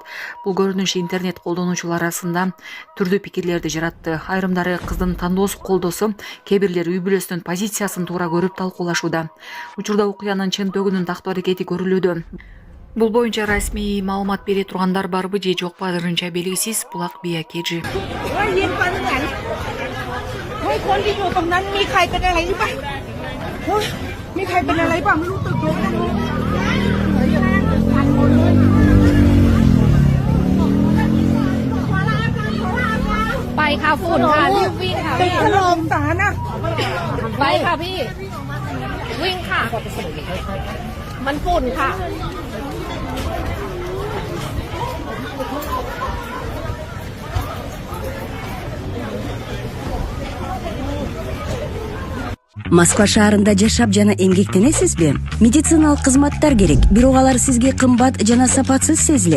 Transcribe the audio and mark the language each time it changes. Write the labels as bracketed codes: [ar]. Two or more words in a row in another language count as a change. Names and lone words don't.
[ky] Бул көрүнүш интернет колдонуучулар арасында түрдүү пикирлерди жаратты. Айрымдары кыздын тандоосун колдосо, кээ бирлери үй бүлөсүнүн позициясын туура көрүп талкуулашууда. Учурда окуянын чын төгүнүн тактоо аракети көрүлүүдө. Бул боюнча расмий маалымат бере тургандар барбы же жокпу азырынча белгисиз. Булак Биякежи. [th] มีใครเป็นอะไรบ้างไม่รู้ตึกลงไปค่ะฝุ่นค่ะรีบวิ่งค่ะตึกถล่มสารนะไปค่ะพี่วิ่งค่ะมันฝุ่นค่ะ [ky] Москва шаарында жашап жана эмгектенесизби? Медициналык кызматтар керек, бирок алар сизге кымбат жана сапатсыз сезилет.